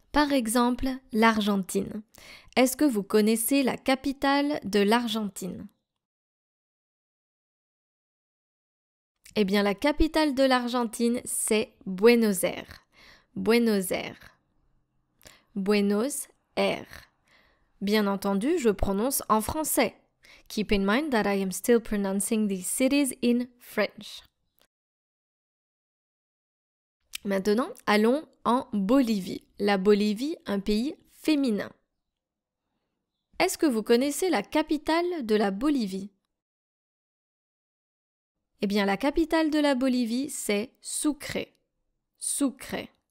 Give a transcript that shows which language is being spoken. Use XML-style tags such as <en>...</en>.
<fr>Par exemple, l'Argentine. Est-ce que vous connaissez la capitale de l'Argentine? Eh bien, la capitale de l'Argentine, c'est Buenos Aires. Buenos Aires. Buenos Aires. Bien entendu, je prononce en français.</fr> <en>Keep in mind that I am still pronouncing these cities in French.</en> <fr>Maintenant, allons en Bolivie. La Bolivie, un pays féminin. Est-ce que vous connaissez la capitale de la Bolivie? Eh bien, la capitale de la Bolivie, c'est Sucre. Sucre.</fr>